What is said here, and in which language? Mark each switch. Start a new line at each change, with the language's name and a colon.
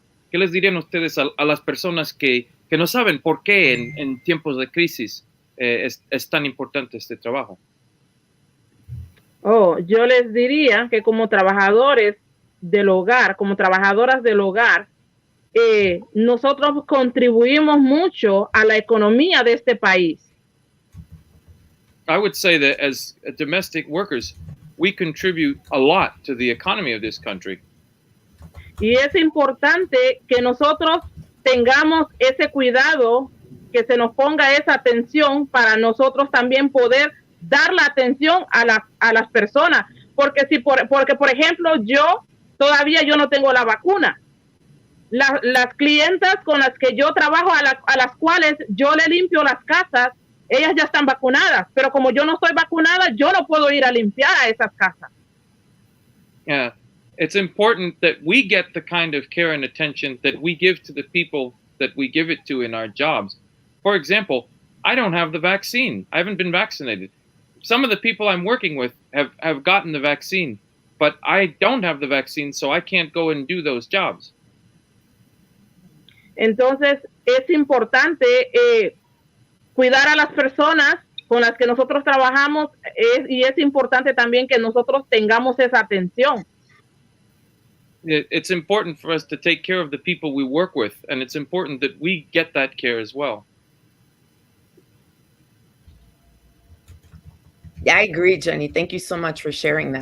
Spanish: ¿Qué les dirían ustedes a las personas que no saben por qué en tiempos de crisis es tan importante este trabajo? Yo les diría que como trabajadores del hogar, como trabajadoras del hogar, nosotros contribuimos mucho a la economía de este país.
English: I would say that as domestic workers, we contribute a lot to the economy of this country.
Spanish: Y es importante que nosotros tengamos ese cuidado, que se nos ponga esa atención para nosotros también poder dar la atención a las personas. Porque, porque, por ejemplo, yo todavía no tengo la vacuna. Las clientas con las que yo trabajo, a las cuales yo le limpio las casas, ellas ya están vacunadas. Pero como yo no estoy vacunada, yo no puedo ir a limpiar a esas casas.
English: Yeah. It's important that we get the kind of care and attention that we give to the people that we give it to in our jobs. For example, I don't have the vaccine. I haven't been vaccinated. Some of the people I'm working with have gotten the vaccine, but I don't have the vaccine, so I can't go and do those jobs.
Spanish: Entonces, es importante cuidar a las personas con las que nosotros trabajamos y es importante también que nosotros tengamos esa atención.
English: It's important for us to take care of the people we work with, and it's important that we get that care as well. Yeah, I agree, Jenny. Thank you so much for sharing that.